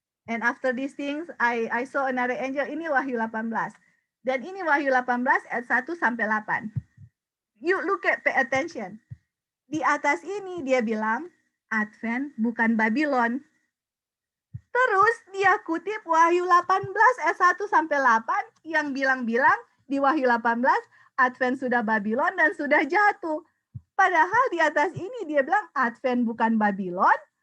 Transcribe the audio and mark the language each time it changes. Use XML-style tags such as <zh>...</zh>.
<en>And after these things, I saw another angel.</en> <id>Ini Wahyu 18. Dan ini Wahyu 18 ayat 1 sampai 8.</id> <en>You look at, pay attention.</en> <id>Di atas ini dia bilang, Advent bukan Babylon. Terus dia kutip Wahyu 18 ayat 1 sampai 8 yang bilang-bilang di Wahyu 18 Advent sudah Babylon dan sudah jatuh. Padahal di atas ini dia bilang Advent bukan Babylon.</id>